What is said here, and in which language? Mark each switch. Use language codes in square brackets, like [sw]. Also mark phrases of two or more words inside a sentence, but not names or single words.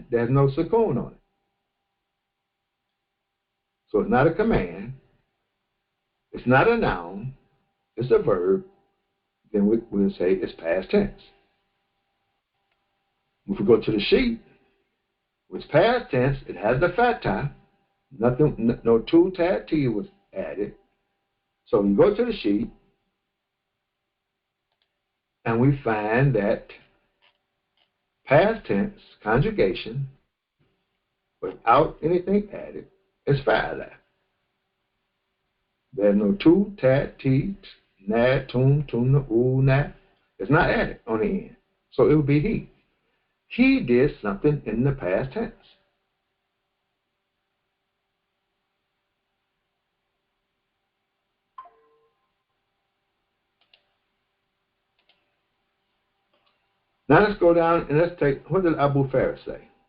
[en] There's no sukoon on it. So it's not a command. It's not a noun. It's a verb. Then we'll say it's past tense. If we go to the sheet, it's past tense. It has the fatha. Nothing. No tu, ta, ti was added. So we go to the sheet, and we find that past tense conjugation without anything added is fa'ala. There's no tu, ta, ti, na, tum, tuna, na. It's not added on the end. So it would be he. He did something in the past tense. Now let's go down and let's take, what did Abu Faris say?